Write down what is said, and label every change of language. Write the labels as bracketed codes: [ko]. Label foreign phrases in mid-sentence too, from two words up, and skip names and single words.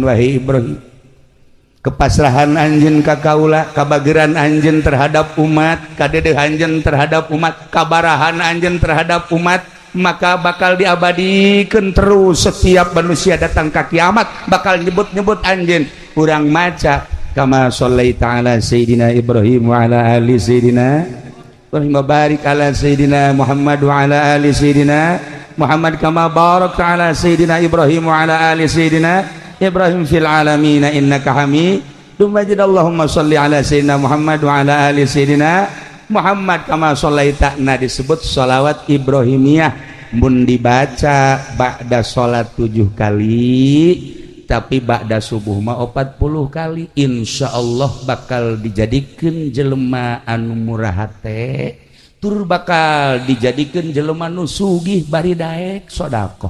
[su] Wahai Ibrahim, kepasrahan anjeun ka kaula, kabageran anjeun [id] terhadap umat, [su] kadedeh anjeun [id] terhadap umat, [su] kabarahan anjeun [id] terhadap umat, [su] maka bakal diabadikeun terus. [id] Setiap manusia [su] datang ka kiamat bakal nyebut-nyebut anjeun. Urang maca [ar] كما صليت على سيدنا إبراهيم وعلى آل سيدنا إبراهيم بارك على سيدنا محمد وعلى آل سيدنا محمد كما باركت على سيدنا إبراهيم وعلى آل سيدنا إبراهيم في العالمين إنك حميد مجيد اللهم صل على سيدنا محمد وعلى آل سيدنا محمد كما صليت. [su] Nah disebut sholawat Ibrahimiyah, mun dibaca ba'da sholat 7 kali, tapi ba'da subuh mah 40 kali. Insyaallah bakal dijadikeun jelema anu murah hate, tur bakal dijadikeun jelema nu sugih bari daek sedekah.